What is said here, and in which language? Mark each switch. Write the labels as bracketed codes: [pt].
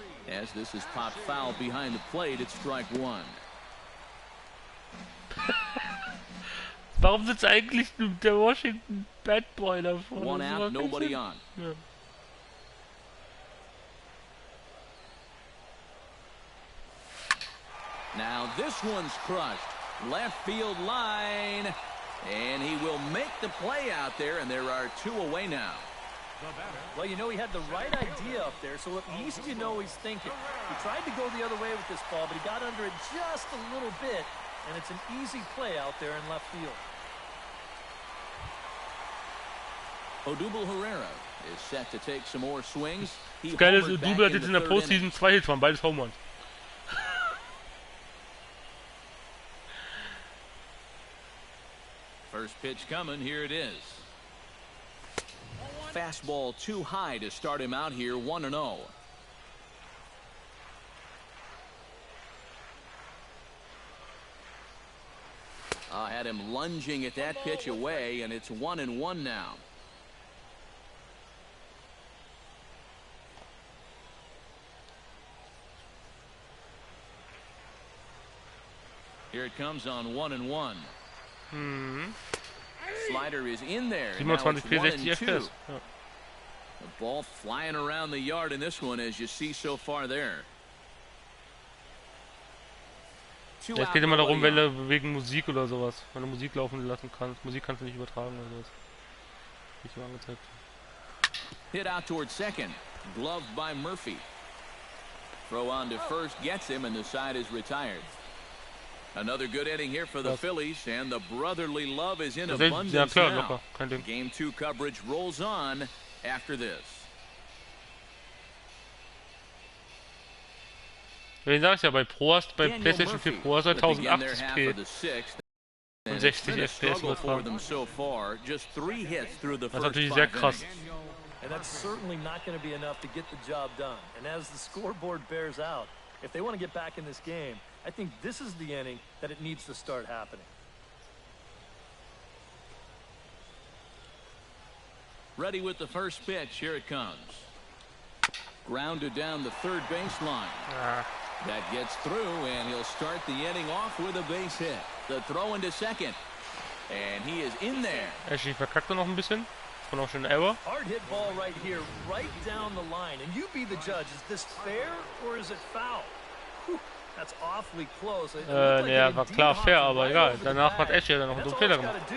[en] As this is popped foul behind the plate, it's strike one. [de] Warum sitzt eigentlich der Washington Bad Boy da vorne? [en] One out, nobody on. [de] Ja. [en] Now this one's crushed. Left field line. And he will make the play out there, and there are two away now. Well, you know, he had the right idea up there, so at least you know he's thinking. He tried to go the other way with this ball, but he got under it just a little bit, and it's an easy play out there in left field. Odubel Herrera is set to take some more swings. [de] Das Geile ist, Odubel hat jetzt in der Postseason 2 Hits von beides Home Runs. [en] First pitch coming, here it is. Fastball too high to start him out here, 1-0. Had him lunging at that pitch away, and it's 1-1 now. Here it comes on 1-1. Slider is in there. [de] 27, 64 FPS. [en] The ball flying around the yard in this one, as you see so far there. [de] Ja, es geht immer darum, wenn du wegen Musik oder sowas, wenn du Musik laufen lassen kannst. Musik kannst du nicht übertragen oder sowas. Nicht so angezeigt. [en] Hit out towards second. Gloved by Murphy. Throw on to first gets him, and the side is retired. Another good inning here for the Phillies, and the brotherly love is in abundance now. Game 2 coverage rolls on after this. [de] Wen sag ich ja, bei PlayStation 4 Pro hast du 1080p und 60 FPS übertragen. Das ist natürlich sehr krass. [en] And that's certainly not going to be enough to get the job done. And as the scoreboard bears out, if they want to get back in this game, I think this is the inning that it needs to start happening. Ready with the first pitch. Here it comes. Grounded down the third baseline. That gets through, and he'll start the inning off with a base hit. The throw into second. And he is in there. [de] Ashley verkackt noch ein bisschen. Von auch schon Error. [en] Hard hit ball right here, right down the line. And you be the judge. Is this fair or is it foul? Whew, that's awfully close. [de] Ja, war klar fair, aber egal. Danach hat Ashley dann noch einen Fehler gemacht.